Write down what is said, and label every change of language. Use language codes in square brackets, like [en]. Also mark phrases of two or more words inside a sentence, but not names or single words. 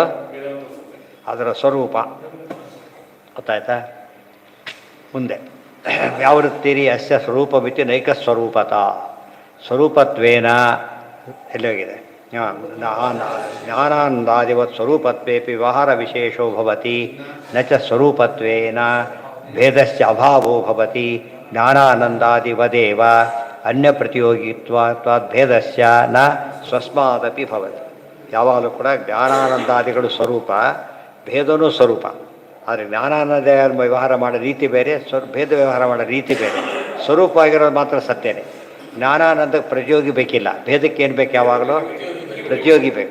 [kn] ಅದರ ಸ್ವರೂಪ. ಗೊತ್ತಾಯ್ತಾ? [sa] ಮುಂದೆ ವ್ಯಾವೃತ್ತಿರಿ ಅಸ್ಯ ಸ್ವರೂಪವಿತಿ ನೈಕ ಸ್ವರೂಪತ. [kn] ಸ್ವರೂಪತ್ವೇನ ಎಲ್ಲೋಗಿದೆ? [sa] ಜ್ಞಾನಾನಂದಾದಿವತ್ ಸ್ವರೂಪತ್ವೇಪಿ ವ್ಯವಹಾರ ವಿಶೇಷೋ ಭವತಿ ನ ಚ ಸ್ವರೂಪತ್ವೇನ ಭೇದಸ್ಯ ಅಭಾವೋ ಭವತಿ. ಜ್ಞಾನಾನಂದಾದಿವದೇವ ಅನ್ಯ ಪ್ರತಿಯೋಗಿತ್ವಾತ್ ಭೇದಸ್ಯ ನ ಸ್ವಸ್ಮಾದಪಿ ಭವತಿ. [kn] ಯಾವಾಗಲೂ ಕೂಡ ಜ್ಞಾನಾನಂದಾದಿಗಳು ಸ್ವರೂಪ, ಭೇದನೂ ಸ್ವರೂಪ. ಆದರೆ ಜ್ಞಾನಾನಂದ ವ್ಯವಹಾರ ಮಾಡೋ ರೀತಿ ಬೇರೆ, ಭೇದ ವ್ಯವಹಾರ ಮಾಡೋ ರೀತಿ ಬೇರೆ. ಸ್ವರೂಪ ಆಗಿರೋದು ಮಾತ್ರ ಸತ್ಯನೇ. ಜ್ಞಾನಾನಂದಕ್ಕೆ ಪ್ರತಿಯೋಗಿ ಬೇಕಿಲ್ಲ, ಭೇದಕ್ಕೆ ಏನು ಬೇಕು? ಯಾವಾಗಲೂ ಪ್ರತಿಯೋಗಿ ಬೇಕು.